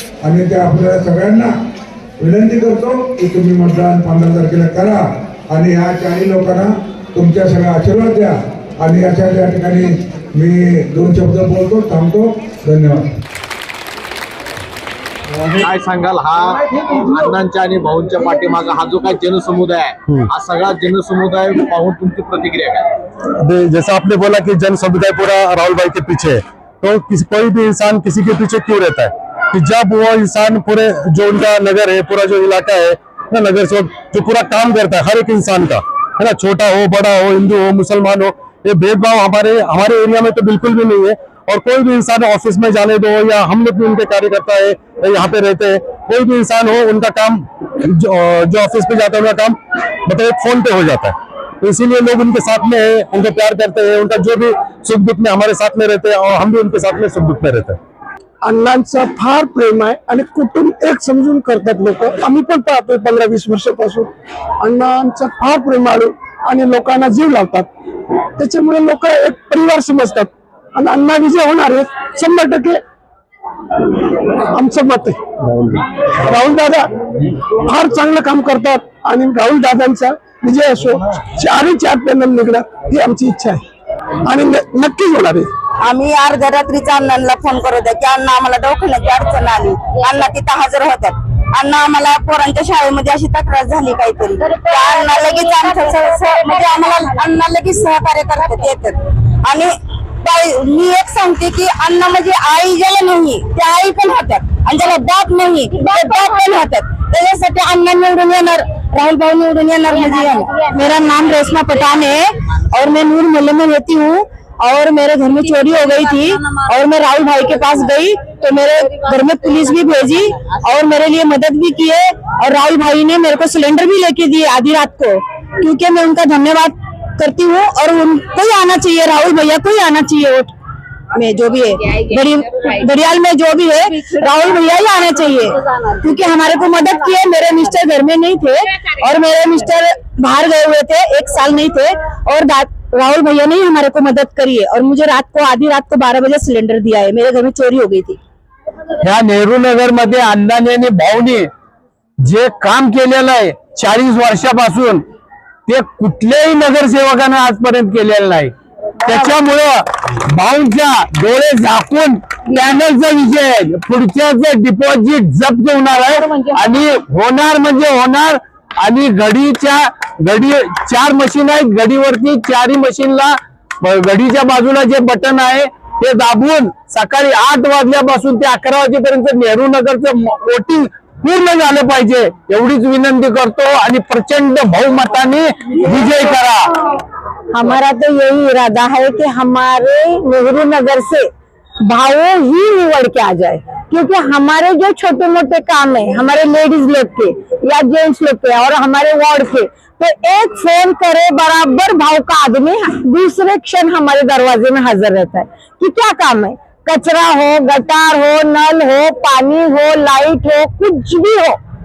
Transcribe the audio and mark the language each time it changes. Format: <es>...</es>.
<mr>आणि ते आपल्याला सगळ्यांना विनंती करतो की तुम्ही मतदान 15 तारखेला करा आणि ह्या 4 लोकांना तुमच्या सगळ्या आशीर्वाद द्या. आणि अशा त्या ठिकाणी मी 2 शब्द बोलतो, थांबतो. धन्यवाद. काय सांगाल हा अण्णांच्या आणि भाऊंच्या पाठीमागा हा जो काय जनसमुदाय आहे, हा सगळा जनसमुदाय पाहून तुमची प्रतिक्रिया काय?</mr> <hi>अभी जैसा आपने बोला कि जन समुदाय पूरा राहुल भाई के पीछे है, तो कोई भी इंसान किसी के पीछे क्यों रहता है? कि जब वो इंसान पूरे जो उनका नगर है, पूरा जो इलाका है ना, नगर सेवक जो पूरा काम करता है हर एक इंसान का, है ना, छोटा हो बड़ा हो, हिंदू हो मुसलमान हो, ये भेदभाव हमारे एरिया में तो बिल्कुल भी नहीं है. और कोई भी इंसान ऑफिस में जाने दो या हम लोग भी उनके कार्यकर्ता है, यहाँ पे रहते हैं, कोई भी इंसान हो उनका काम जो ऑफिस पे जाता है उनका काम मतलब फोन पे हो जाता है. तो इसीलिए लोग उनके साथ में है, उनको प्यार करते हैं, उनका जो भी सुख दुख में हमारे साथ में रहते हैं और हम भी उनके साथ में सुख दुख में रहते हैं.</hi> <mr>अण्णांचा फार प्रेम आहे आणि कुटुंब एक समजून करतात लोक. आम्ही पण पाहतोय 15-20 वर्षापासून अण्णांचा फार प्रेमाळू आणि लोकांना जीव लावतात. त्याच्यामुळे लोक एक परिवार समजतात आणि अण्णा विजय होणार आहेत 100%. आमचं मत आहे राहुल दादा फार चांगलं काम करतात आणि राहुल दादांचा विजय असो, 4 पॅनल निघणार ही आमची इच्छा आहे आणि नक्कीच होणार आहे. आम्ही अर्ध्या रात्रीचा अण्णांना फोन करत होते की अण्णा आम्हाला दवाखान्याची अडचण आली, अण्णा तिथं हजर होतात. अण्णा आम्हाला पोरांच्या शाळेमध्ये अशी तक्रार झाली काहीतरी, त्या अण्णा लगेच म्हणजे आम्हाला अण्णा लगेच सहकार्य करतात येतात. आणि मी एक सांगते की अण्णा म्हणजे आई ज्याला नाही त्या आई पण होतात आणि ज्याला बाप नाही ते बाप पण होतात. त्याच्यासाठी अण्णा निवडून येणार, राहुल भाई निवडून येणार म्हणजे.</mr> <hi>मेरा नाम रेशमा पठान है और मैं नूर मोहल्ले में रहती हूँ और मेरे घर में चोरी हो गई थी और मैं राहुल भाई के पास गई तो मेरे घर में पुलिस भी भेजी और मेरे लिए मदद भी किए और राहुल भाई ने मेरे को सिलेंडर भी लेके दिए आधी रात को, क्योंकि मैं उनका धन्यवाद करती हूँ. और उनको ही आना चाहिए, राहुल भैया को ही आना चाहिए वोट में, जो भी है बड़ियाल में जो भी है राहुल भैया ही आना चाहिए, क्योंकि हमारे को मदद की है. मेरे मिस्टर घर में नहीं थे और मेरे मिस्टर बाहर गए हुए थे, 1 साल नहीं थे और राहुल भैया ने ही हमारे को मदद करी है. और मुझे रात को आधी रात को 12 बजे सिलेंडर दिया है, मेरे घर में चोरी हो गई थी.</hi> <mr>ह्या नेहरू नगर मध्ये अण्णांनी आणि भाऊनी जे काम केलेलं आहे 40 वर्षापासून ते कुठल्याही नगरसेवकाने आजपर्यंत केलेलं नाही. त्याच्यामुळं भाऊंच्या डोळे झाकून पॅनलचा विजय, पुढच्याच डिपॉझिट जप्त होणार आहे आणि होणार म्हणजे होणार आणि घडी 4 मशीन आहेत. घडीवरती 4ही मशीनला घडीच्या बाजूला जे बटन आहे ते दाबून सकाळी 8 वाजल्यापासून ते 11 वाजेपर्यंत नेहरू नगरचं वोटिंग पूर्ण झालं पाहिजे एवढीच विनंती करतो आणि प्रचंड बहुमताने विजय करा.</mr> <hi>हमारा तो यही इरादा है कि हमारे नेहरू नगर से भावों ही निवड़ के आ जाए, क्योंकि हमारे जो छोटे मोटे काम है हमारे लेडीज लोग के या जेंट्स लोग के और हमारे वार्ड के, तो एक फोन करे बराबर भाव का आदमी दूसरे क्षण हमारे दरवाजे में हाजिर रहता है कि क्या काम है, कचरा हो, गटार हो, नल हो, पानी हो, लाइट हो, कुछ भी हो।</hi>